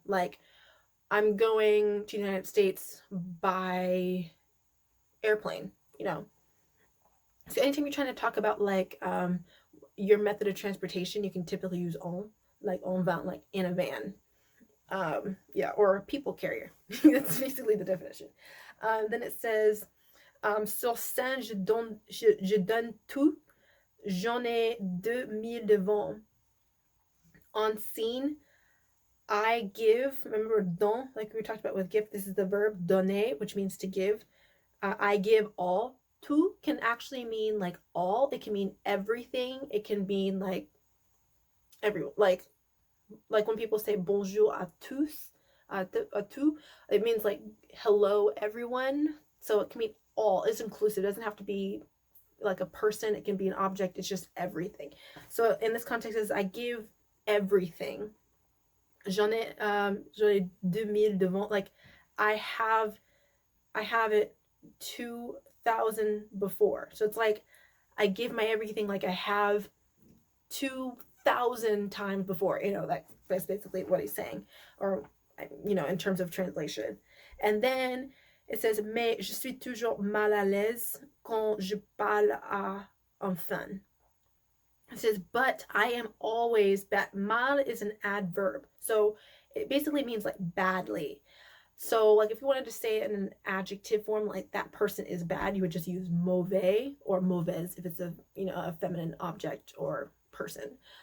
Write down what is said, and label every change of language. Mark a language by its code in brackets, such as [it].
[en] Like, I'm going to the United States by airplane, So anytime you're trying to talk about like your method of transportation, you can typically use en, like en van, like in a van. Yeah, or a people carrier. That's basically the definition. Then it says, [fr] sur scène, je donne tout. J'en ai 2000 devant. [en] On scene, I give. Remember, don, like we talked about with gift, this is the verb donner, which means to give. I give all. Tout can actually mean like all. It can mean everything. It can mean like everyone. Like when people say [fr] bonjour à tous, à tout, [en] it means like hello everyone. So it can mean all. It's inclusive. It doesn't have to be like a person. It can be an object. It's just everything. So in this context, is I give everything. [fr] J'en ai 2000 devant. [en] Like I have it 2000 before. So it's like I give my everything like I have 2000 times before. That's basically what he's saying, or in terms of translation. And then it says, [fr] mais je suis toujours mal à l'aise quand je parle à un fan. [en] It says, but I am always bad. Mal is an adverb. So it basically means like badly. So like if you wanted to say it in an adjective form, like that person is bad, you would just use mauvais or mauvaise if it's a feminine object or person.